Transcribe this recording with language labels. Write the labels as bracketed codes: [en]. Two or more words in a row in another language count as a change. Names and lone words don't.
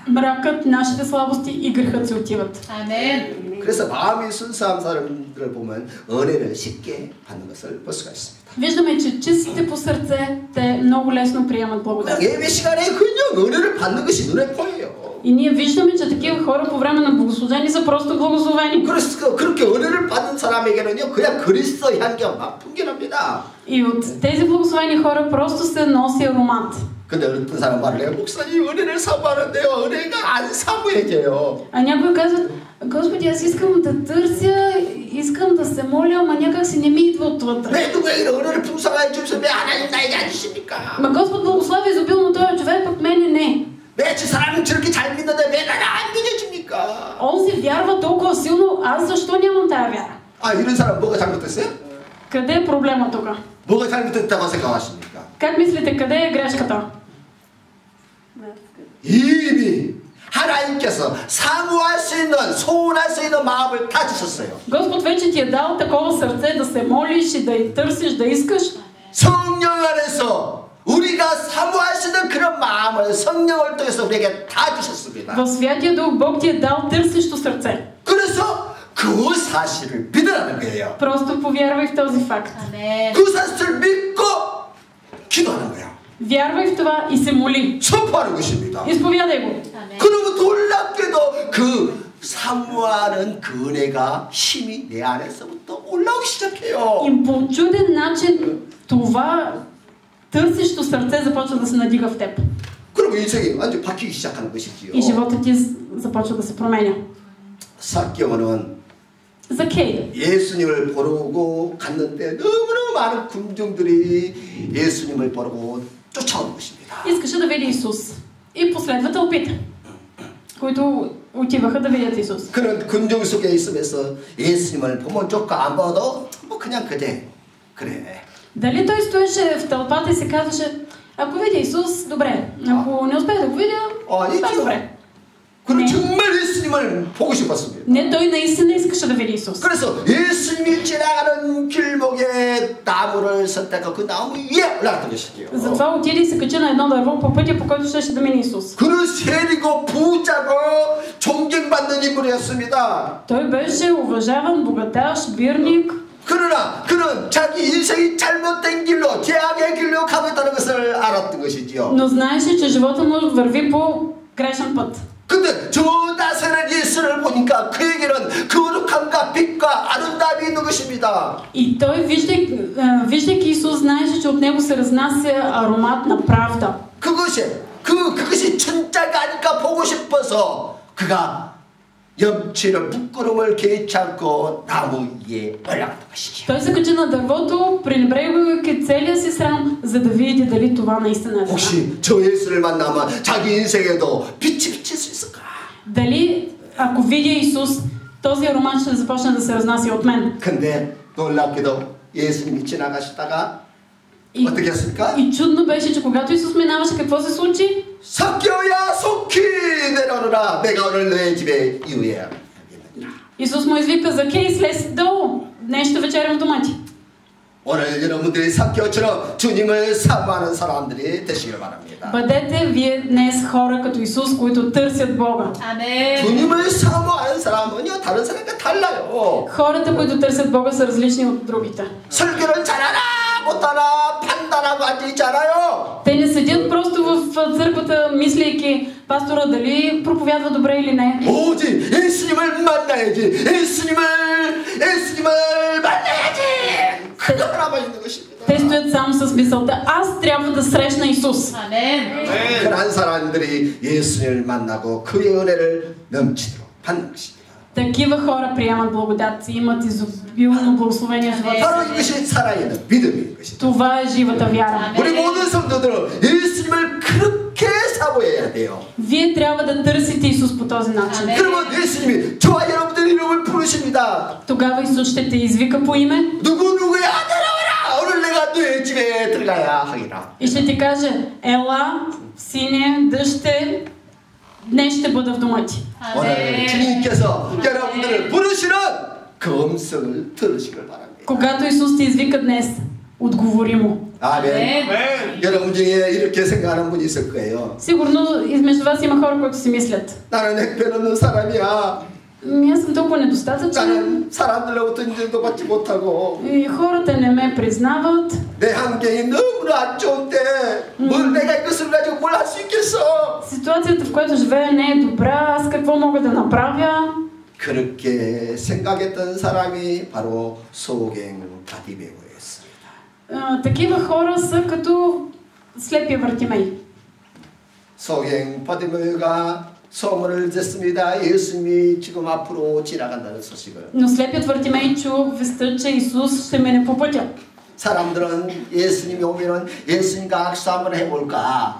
[bg] мракът, нашите слабости и грехът се отиват. [ko] 아멘. 그래서 마음이 순수한 사람들을 보면 은혜를 쉽게 받는 것을 볼 수가 있습니다. [bg] Виждаме, че чистите по сърце, те много лесно приемат благодат. [ko] 예배 시간에 그냥 은혜를 받는 것이 눈에 보여요. [bg] И ние виждаме, че такива хора по време на богослужение са просто благословени. [ko] 그래서 그렇게 은혜를 받는 사람에게는요, 그냥 그리스도 향기가 막 풍겨납니다. [bg] И от тези благословени хора просто се носи аромат. [ko] 근데 어떤 사람 말을 해요. 목사님 은혜를 사모하는데요. 은혜가 안 사모해져요. [bg] А някой казват: Господи, аз искам да търся, искам да се моля, ама някак си не ми идва отвътре. [ko] 왜 누가 이런 은혜를 풍성하게 주셔서 왜 하나님 나에게 안 주십니까? [bg] Ма Господ благослави изобилно този човек, пък мене не. [ko] 왜 저 사람은 저렇게 잘 믿는데 왜 나는 안 믿어줍니까? [bg] Онзи вярва толкова силно, аз защо нямам тая вяра? [ko] 아 이런 사람 뭐가 잘못됐어요? [bg] Къде е проблема тук? [ko] 뭐가 잘못됐다고 생각하십니까? [bg] Как мислите, къде е грешката? [ko] 이미 하나님께서 사모할 수 있는 소원할 수 있는 마음을 다 주셨어요. [bg] Господ вече ти е дал такова сърце да се молиш и да й търсиш, да искаш. [ko] 성령 안에서 우리가 사모할 수 있는 그런 마음을 성령을 통해서 우리에게 다 주셨습니다. [bg] В Святия Дух Бог ти е дал търсещо сърце. [ko] 그래서 그 사실을 믿으라는 거예요. [bg] Просто повярвай в този факт. [ko] 아멘. 그 사실을 믿고 기도하는 거예요. [bg] Вярвай в това и се моли. [ko] 선포하는 것입니다. [bg] Изповядай го. [ko] 아멘. 그러면 놀랍게도 그 사모하는 그 은혜가 힘이 내 안에서부터 올라오기 시작해요. [bg] И по чуден начин това търсещо сърце започва да се надига в теб. [ko] 그리고 인생이 완전 바뀌기 시작하는 것이지요. [bg] И живота ти започва да се променя. [ko] 삭개오는 [bg] Закей. [ko] 예수님을 보러고 갔는데 너무너무 많은 군중들이 예수님을 보러고 쫓아오는 것입니다. [bg] Искаше да види Исус. И последва тълпите, които отиваха да видят Исус. [ko] 그는 군중 속에 있으면서 예수님을 보면 좋고 안 봐도 뭐 그냥 그래. [bg] Дали той стоеше в тълпата и се казваше, ако видя Исус, добре. Ако не успея да го видя, това е добре. [ko] 그는 정말 예수님을 보고 싶었습니다. [bg] Не, той наистина искаше да види Исус. [ko] 그래서 예수님이 지나가는 길목에 나무를 선택하고 그 나무 위에 올라갔던 것이지요. [bg] Затова отиде и се качи на едно дърво по пътя, по който щеше да мине Исус. [ko] 그는 세리고 부자고 존경받는 인물이었습니다. [bg] Той беше уважаван, богаташ, бирник. [ko] 그러나 그는 자기 인생이 잘못된 길로 죄악의 길로 가고 있다는 것을 알았던 것이지요. [bg] Но знаеше, че живота му върви по грешен път. [ko] 근데 저 나사렛 예수를 보니까 그에게는 거룩함과 빛과 아름다움이 있는 것입니다. [bg] И той, виждайки Исус, знаеше, че от него се разнася аромат на правда. [ko] 그것이 천자가 아닐까 보고 싶어서 그가 염치를 부끄러움을 개의치 않고 나무 위에 올라갔던 것이죠. [bg] Той се качи на дървото, пренебрегвайки целия си срам, за да види дали това наистина е вярно. [ko] 혹시 저 예수를 만나면 자기 인생에도 빛이 비칠 수 있을까? [bg] Дали, ако видя Исус, този аромат ще започне да се разнася от мен. [ko] 근데 놀랍게도 예수님이 지나가시다가 어떻게 했습니까? [bg] И чудно беше, че когато Исус минаваше, какво се случи? [ko] 삭개오야 속히 내려오너라 내가 오늘 너의 집에 이후에 [bg] Исус му извика, Закей, слез долу, днес ще вечерям в дома ти. [ko] 오늘 여러분들이 삭개오처럼 주님을 사모하는 사람들이 되시길 바랍니다. [bg] Бъдете вие днес хора като Исус, които търсят Бога. [ko] 아멘. 주님을 사모하는 사람은요 다른 사람과 달라요. [bg] Хората, които търсят Бога, са различни от другите. [ko] 설교를 잘하나 못하나 판단하고 앉아있지 않아요. [bg] Те не седят просто в църквата, мислейки пастора дали проповядва добре или не. [ko] 오직 예수님을 만나야지. 예수님을 만나야지. 그거 하나만 있는 것입니다. [bg] Те стоят само с мисълта, аз трябва да срещна Исус. [ko] 아멘. 그런 사람들이 예수님을 만나고 그의 은혜를 넘치도록 받는 것입니다. [bg] Такива хора приемат благодат и имат изобилно благословение в живота. [ko] 바로 이것이 살아있는 믿음인 것입니다. [bg] Това е живата вяра. [ko] 우리 모든 성도들은 예수님을 그렇게 사모해야 돼요. [bg] Вие трябва да търсите Исус по този начин. [ko] 그러면 예수님이 저와 여러분들 이름을 부르십니다. [bg] Тогава Исус ще те извика по име [ko] 누구야 내려와라. 오늘 내가 너의 집에 들어가야 하리라. [bg] и ще ти каже, ела, сине, дъще, днес ще бъда в дома ти. [ko] 오늘 주님께서 여러분들을 부르시는 그 음성을 들으시길 바랍니다. [bg] Когато Исус те извика днес, отговори му. [ko] 아멘. 여러분 중에 이렇게 생각하는 분이 있을 거예요. [bg] Сигурно измежду вас има хора, които си мислят. [ko] 나는 형편없는 사람이야. [bg] Аз съм толкова недостатъчен. [ko] 나는 사람들로부터 인정도 받지 못하고 [bg] И хората не ме признават. [ko] 내 환경이 너무나 안 좋은데 뭘 내가 이것을 가지고 뭘 할 수 있겠어? [bg] Ситуацията, в която живея, не е добра. Аз какво мога да направя? [ko] 그렇게 생각했던 사람이 바로 소갱 바디메오였습니다. [bg] Такива хора са като слепия Вартимей. [ko] 소갱 바디메오가 소문을 듣습니다. 예수님이 지금 앞으로 지나간다는 소식을. [bg] Но слепият Вартимей чу вестта, че Исус ще мине по пътя. [ko] 사람들은 예수님이 오면은 예수님과 악수 한번 해볼까?